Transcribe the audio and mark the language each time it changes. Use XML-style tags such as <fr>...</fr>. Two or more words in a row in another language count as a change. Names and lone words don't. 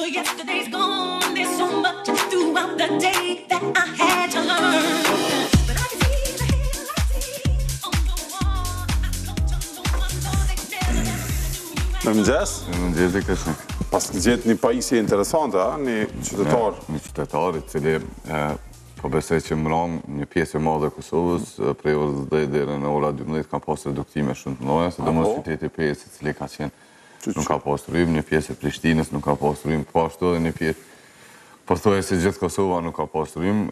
<en>Well, yesterday's gone. There's so much throughout the day that I had to learn. But I can see the headlights on the wall. I don't know they never</en> <sq>Mirëmëngjes. Mirëmëngjes Krishna. Pas gjetë një pajisje interesante, një qytetar. Një qytetar I cili po besoj që mbron një pjesë e madhe e Kosovës prej orës 10 deri në ora 12 ka pas reduktime shumë të mëdha, sidomos qyteti Pjesë I cili ka qenë nuk ka pas rrym, një pjesë e Prishtinës nuk ka pas rrym, po ashtu edhe një pjesë pothuajse gjithë Kosova nuk ka pas rrym.</sq>